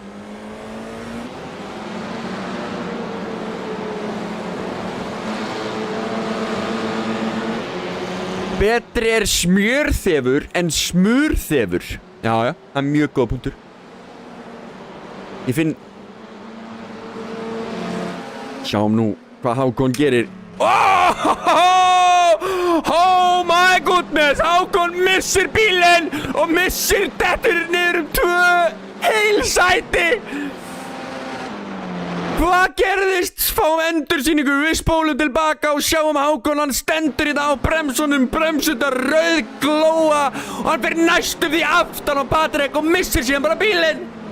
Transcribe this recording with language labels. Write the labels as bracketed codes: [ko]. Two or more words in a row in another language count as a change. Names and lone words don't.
[is] Betri smjörþefur en smurþefur. Já, það er mjög góð punktur. Ég finn... Sjáum nú hvað Hákon gerir. [en] Oh my goodness! [is] Hákon missir bílinn og missir dettur niður 2 heil sæti. Hvað gerðist? Fáum endursýningu, við spólum tilbaka og sjáum Hákon, hann stendur í það á bremsunum, bremsundar rauðglóa og hann fer næstum því aftan á Patrik og missir síðan bara bílinn.